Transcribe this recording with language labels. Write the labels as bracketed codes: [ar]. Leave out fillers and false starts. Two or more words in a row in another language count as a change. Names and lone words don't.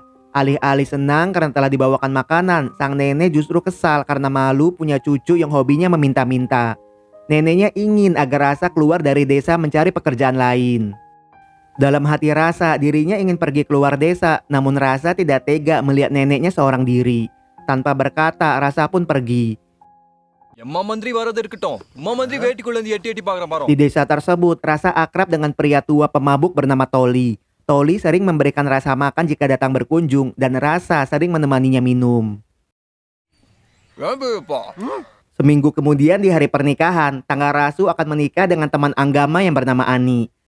[id] Alih-alih senang karena telah dibawakan makanan, sang nenek justru kesal karena malu punya cucu yang hobinya meminta-minta. Neneknya ingin agar Rasa keluar dari desa mencari pekerjaan lain. Dalam hati Rasa, dirinya ingin pergi keluar desa, namun Rasa tidak tega melihat neneknya seorang diri. Tanpa berkata, Rasa pun pergi. [ta] எம்மா மந்திரி வரது இருக்கட்டும். உமா மந்திரி வேட்டிக்குள்ள இருந்து எட்டி எட்டி பாக்குறேன் பாரு. [id] Di desa tersebut, Rasa akrab dengan pria tua pemabuk bernama Toli. Toli sering memberikan Rasa makan jika datang berkunjung dan Rasa sering menemaninya minum. Seminggu kemudian di hari pernikahan, Tangarasu akan menikah dengan teman Anggama yang bernama Ani.